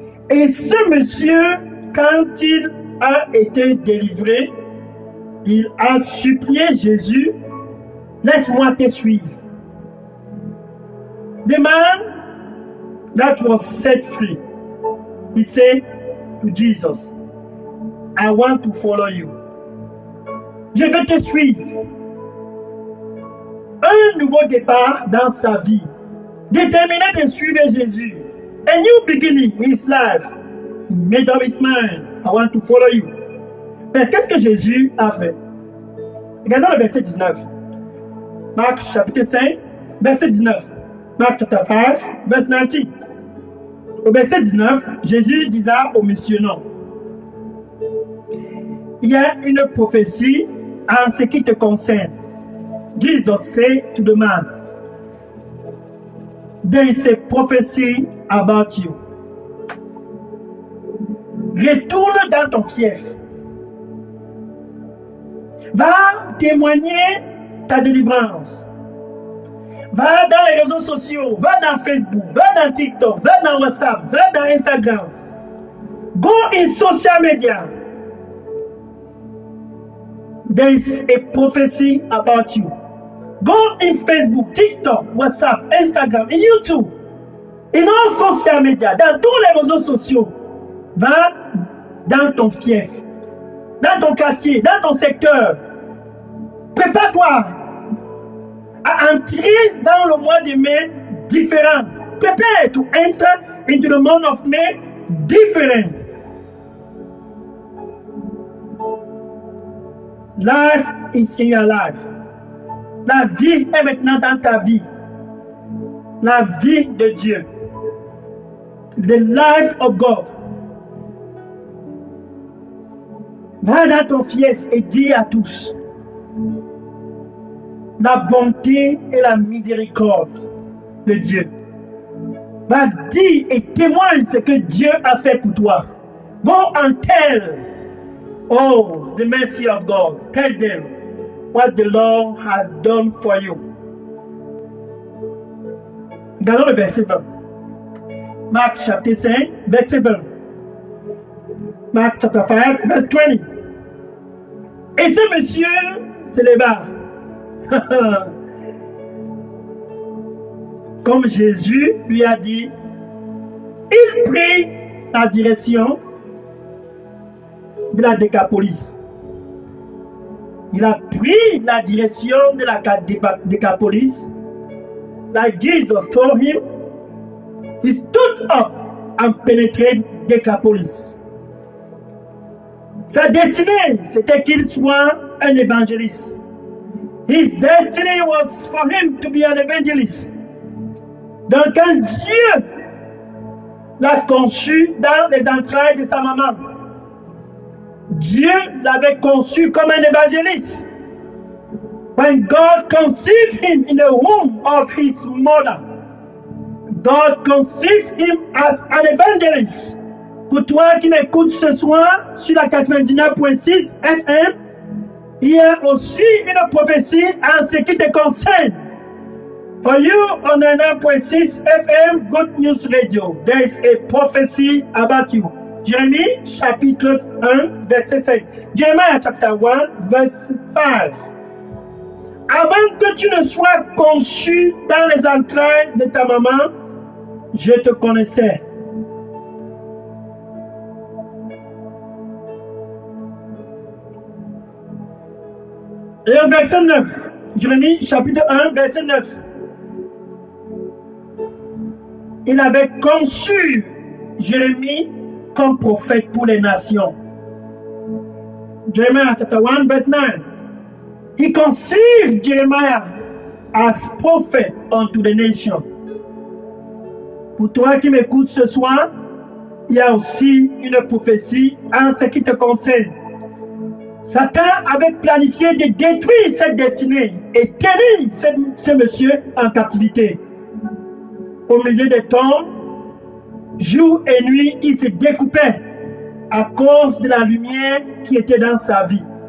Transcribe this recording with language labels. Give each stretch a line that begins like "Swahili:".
French: Et ce monsieur, quand il a été délivré, il a supplié Jésus, laisse-moi te suivre.
English: The man that was set free, he said to Jesus, I want to follow you.
French: Je vais te suivre. Un nouveau départ dans sa vie. Déterminé de suivre Jésus.
English: A new beginning in his life. He made up his mind. I want to follow you.
French: Mais qu'est-ce que Jésus a fait? Regardons le verset 19. Marc chapitre 5, verset 19.
English: Marc chapter 5, verse 19.
French: Au verset 19, Jésus disait au monsieur non. Il y a une prophétie en ce qui te concerne.
English: Jesus said to the man, there is a prophecy about you.
French: Retourne dans ton fief. Va témoigner ta délivrance. Va dans les réseaux sociaux, va dans Facebook, va dans TikTok, va dans WhatsApp, va dans Instagram.
English: Go in social media. There is a prophecy about you. Go in Facebook, TikTok, WhatsApp, Instagram, et YouTube. In all social media,
French: dans tous les réseaux sociaux. Va dans ton fief, dans ton quartier, dans ton secteur. Prépare-toi à entrer dans le mois de mai différent.
English: Prepare to enter into the month of May different. Life is in your life.
French: La vie est maintenant dans ta vie. La vie de Dieu.
English: The life of God.
French: Va dans ton fief et dis à tous la bonté et la miséricorde de Dieu. Va dire et témoigne ce que Dieu a fait pour toi.
English: Go and tell, oh, the mercy of God. Tell them what the Lord has done for you.
French: Regardons le verset 20. Marc chapitre 5, verset 20.
English: Marc chapter 5, verse 20.
French: Et ce monsieur se leva. Comme Jésus lui a dit, il prit la direction de la Décapolis. Il a pris la direction de la Décapolis.
English: Like Jesus told him, he stood up and penetrated Decapolis.
French: Sa destinée, c'était qu'il soit un évangéliste.
English: His destiny was for him to be an evangelist.
French: Donc quand Dieu l'a conçu dans les entrailles de sa maman, Dieu l'avait conçu comme un évangéliste.
English: When God conceived him in the womb of his mother, God conceived him as an evangelist.
French: Pour toi qui m'écoutes ce soir sur la 99.6 FM, il y a aussi une prophétie en ce qui te concerne.
English: For you on 99.6 FM Good News Radio, there is a prophecy about you.
French: Jérémie chapitre 1 verset 5.
English: Jeremiah chapter 1 verse 5.
French: Avant que tu ne sois conçu dans les entrailles de ta maman, je te connaissais. Et au verset 9, Jérémie chapitre 1 verset 9. Il avait conçu Jérémie comme prophète pour les nations.
English: Jeremiah chapter 1 verse 9. He conceived Jeremiah as prophet unto the nation.
French: Pour toi qui m'écoutes ce soir, il y a aussi une prophétie en ce qui te concerne. Satan avait planifié de détruire cette destinée et tenir ce monsieur en captivité. Au milieu des tombes, jour et nuit, il se découpait à cause de la lumière qui était dans sa vie.